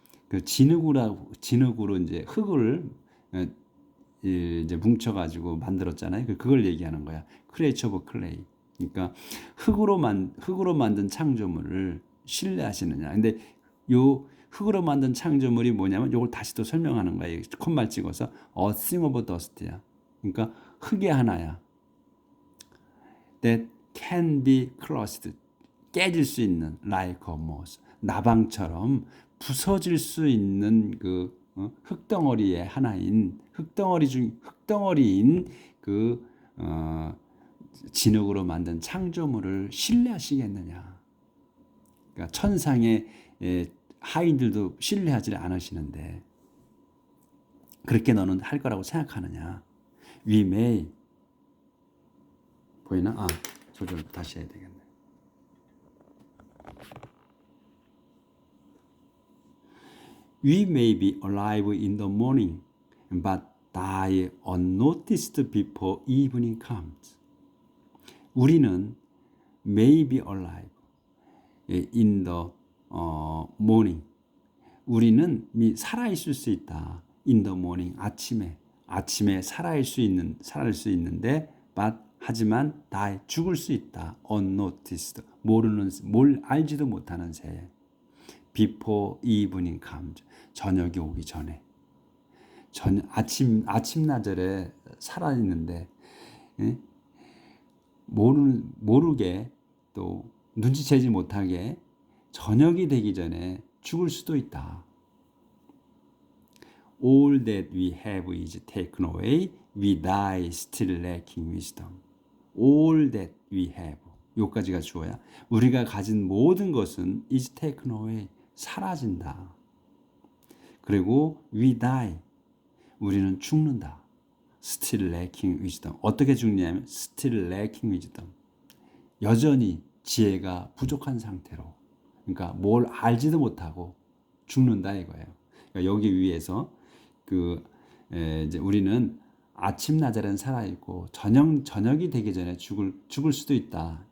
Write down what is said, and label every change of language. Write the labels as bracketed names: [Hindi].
[Korean] 그 진흙으로 이제 흙을 이제 뭉쳐가지고 만들었잖아요. 그걸 얘기하는 거야. 크리에이처 오브 클레이. 그러니까 흙으로 만든 창조물을 신뢰하시느냐. 근데 요 흙으로 만든 창조물이 뭐냐면 요걸 다시 또 설명하는 거야. 콧말 찍어서 [English] a thing of dust [Korean] 야. 그러니까 흙의 하나야. [English] That can be crushed. [Korean] 깨질 수 있는 [English] like a moth. [Korean] 나방처럼 부서질 수 있는 그 흙덩어리의 하나인 흙덩어리인 그 진흙으로 만든 창조물을 신뢰하시겠느냐? 그러니까 천상의 하인들도 신뢰하지 않으시는데 그렇게 너는 할 거라고 생각하느냐? [English] We may [Korean] 보이나? 조절 다시 해야 되겠네. [English] We may be alive in the morning, but die unnoticed before evening comes. [Korean] 우리는 [English] may be alive in the morning. [Korean] 우리는 살아있을 수 있다. [English] In the morning, [Korean] 아침에 살아있을 수 있는데, [English] but [Korean] 하지만 die 죽을 수 있다. Unnoticed, 뭘 알지도 못하는 새에. [English] Before evening comes. [Korean] 저녁이 오기 전에. 아침나절에 살아있는데, 모르게 또 눈치채지 못하게 저녁이 되기 전에 죽을 수도 있다. [English] All that we have is taken away. We die still lacking wisdom. All that we have. [Korean] 요까지가 주어야. 우리가 가진 모든 것은 [English] is taken away. [Korean] 사라진다. 그리고 [English] we die. [Korean] 우리는 죽는다. [English] Still lacking wisdom. [Korean] 어떻게 죽냐면 [English] still lacking wisdom. [Korean] 여전히 지혜가 부족한 상태로. 그러니까 뭘 알지도 못하고 죽는다 이거예요. 그러니까 여기 위에서 이제 우리는 아침 낮에는 살아 있고 저녁이 되기 전에 죽을 수도 있다.